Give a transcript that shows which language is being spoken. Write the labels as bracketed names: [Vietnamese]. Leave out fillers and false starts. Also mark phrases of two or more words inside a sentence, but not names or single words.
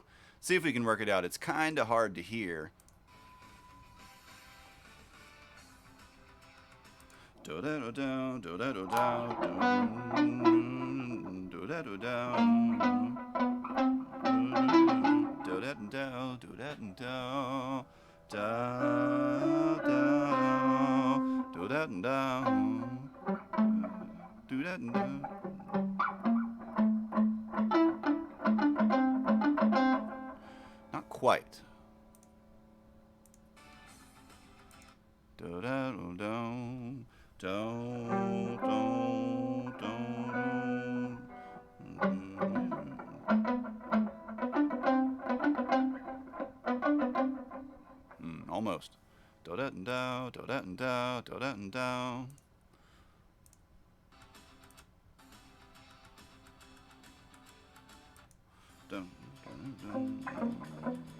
[English] See if we can work it out. It's kind of hard to hear. Do da do do do da do da do da do da do da do do da do da do da do da do. Not quite. Do da do do do do do. Almost. Do da do do da do do da do. Dun, dun, dun, dun.